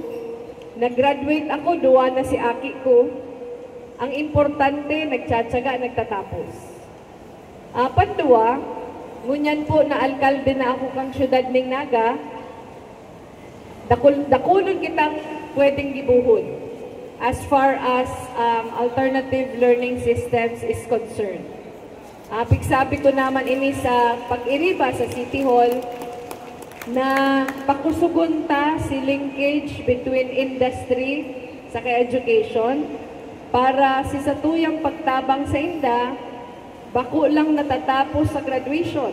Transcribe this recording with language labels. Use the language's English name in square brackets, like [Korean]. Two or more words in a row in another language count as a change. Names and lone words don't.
[Bikol] Nag-graduate ako, duwa na si aki ko. Ang importante, nagtsatsaga, nagtatapos. Panduwa, ngunyan po na alkalde na ako kang syudad ning Naga, dakulon kitang pwedeng gibuhon [English] as far as alternative learning systems is concerned. [Bikol] Pigsabi ko naman ini sa pag-iriba sa City Hall na pakusugunta si [English] linkage between industry [Bikol] sa education para si satuyang pagtabang sa inda, bako lang natatapos sa graduation.